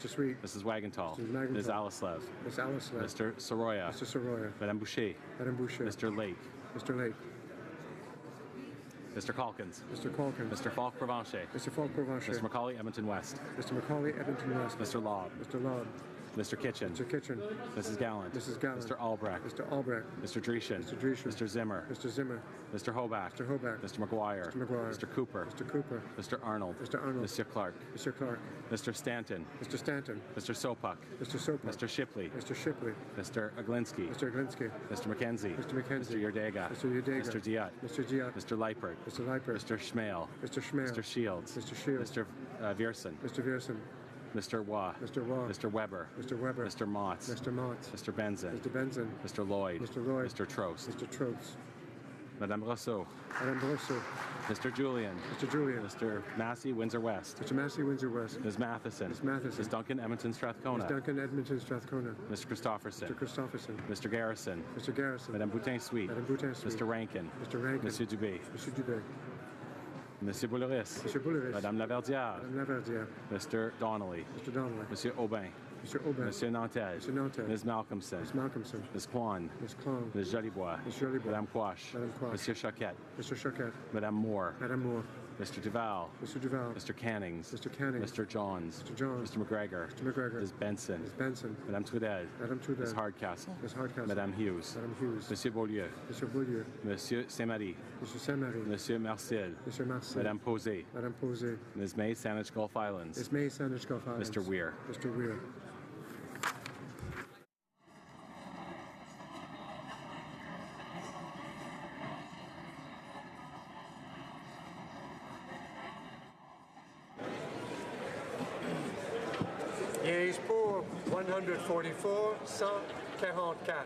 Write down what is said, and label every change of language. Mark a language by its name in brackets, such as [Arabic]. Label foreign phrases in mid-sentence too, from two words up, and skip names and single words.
[English] Mr. Sweet. Mrs. Wagenthal. Mrs. Wagenthal. Ms. Alislev. Ms. Alislev. Mr. Soroya. Mr. Soroya. Madame Boucher. Madame Boucher. Mr. Lake. Mr. Lake. Mr. Calkins. Mr. Calkins. Mr. Falk Provencher. Mr. Falk Provencher. Mr. Macaulay Edmonton West. Mr. Macaulay Edmonton West. Mr. Lobb. Mr. Lobb. Mr. Kitchen. Mr. Kitchen. Mrs. Gallant. Mrs. Gallant. Mr. Albrecht. Mr. Albrecht. Mr. Dreeshen. Mr. Dreeshen. Mr. Zimmer. Mr. Zimmer. Mr. Hoback. Mr. Hoback. Mr. McGuire. Mr. McGuire. Mr. Cooper. Mr. Cooper. Mr. Arnold. Mr. Arnold. Mr. Clark. Mr. Clark. Mr. Stanton. Mr. Stanton. Mr. Sopuck. Mr. Sopa. Mr. Shipley. Mr. Shipley. Mr. Aglinski. Mr. Glinsky. Mr. McKenzie. Mr. McKenzie. Mr. Yerdega. Mr. Yerdega. Mr. Diat. Mr. Diat. Mr. Leipert. Mr. Leipert. Mr. Schmale. Mr. Schmale. Mr. Shields. Mr. Shields. Mr. Viersen. Mr. Viersen. Mr. Waugh. Mr. Waugh. Mr. Weber. Mr. Weber. Mr. Motts. Mr. Motts. Mr. Benson. Mr. Benson. Mr. Lloyd. Mr. Lloyd. Mr. Trost. Mr. Trost. Madame Rousseau. Madame Rousseau. Mr. Julian. Mr. Julian. Mr. Massey, Windsor West. Mr. Massey, Windsor West. Ms. Matheson. Ms. Matheson. Ms. Duncan, Edmonton, Strathcona. Ms. Duncan, Edmonton, Strathcona. Mr. Christopherson. Mr. Christopherson. Mr. Garrison. Mr. Garrison. Madame Boutin-Sweet. Madame Boutin-Sweet. Mr. Rankin. Mr. Rankin. Monsieur Dubé. Monsieur Dubé. Monsieur Bouleris. Monsieur Bouleris. Madame Laverdière. Madame Laverdière. Mr. Donnelly. Mr. Donnelly. Monsieur Aubin. Mr. Aubin. Monsieur Nantel. Monsieur Nantel. Ms. Malcolmson. Ms. Malcolmson. Ms. Kwan. Ms. Kwan. Ms. Jolibois. Ms. Jolibois. Madame Quash. Madame Quash. Monsieur Choquette. Mr. Choquette. Madame Moore. Madame Moore. Mr. Duval. Mr. Duval. Mr. Cannings. Mr. Cannings. Mr. Johns. Mr. Johns. Mr. McGregor. Mr. McGregor. Ms. Benson. Ms. Benson. Madame Trudel. Madame Trudel. Ms. Hardcastle. Ms. Hardcastle. Madame Hughes. Madame Hughes. Monsieur Beaulieu. Mr. Beaulieu. Monsieur Saint-Marie. Mr. Saint-Marie. Monsieur Marcel. Mr. Marcel. Madame Posé. Madame Posé. Ms. May, Saanich Gulf Islands. Ms. May, Saanich Gulf Islands. Mr. Weir. Mr. Weir. Yeas pour 144, 144.